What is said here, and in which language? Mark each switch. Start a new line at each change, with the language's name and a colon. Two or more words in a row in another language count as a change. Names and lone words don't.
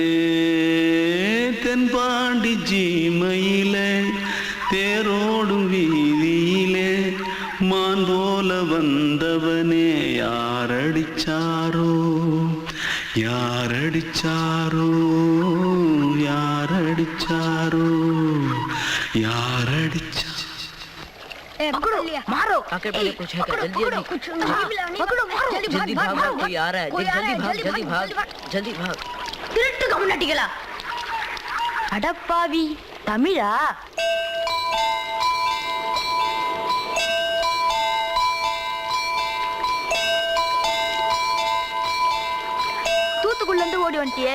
Tamil: தென்பாண்டி ஜீமையிலே தேரோடும் வீதியிலே மான் போல வந்தவனே யாரடிச்சாரோ யாரடிச்சாரோ யாரடிச்சாரோ யாரடிச்சா
Hindi: मारो आके पहले कुछ है क्या? जल्दी जल्दी पकड़ो मारो जल्दी भाग भाग कोई आ रहा है जल्दी भाग
Tamil: திருட்டு கம்யூனிட்டிகளா அடப்பாவி தமிழா தூத்துக்குள்ள இருந்து ஓடி வந்துட்டியா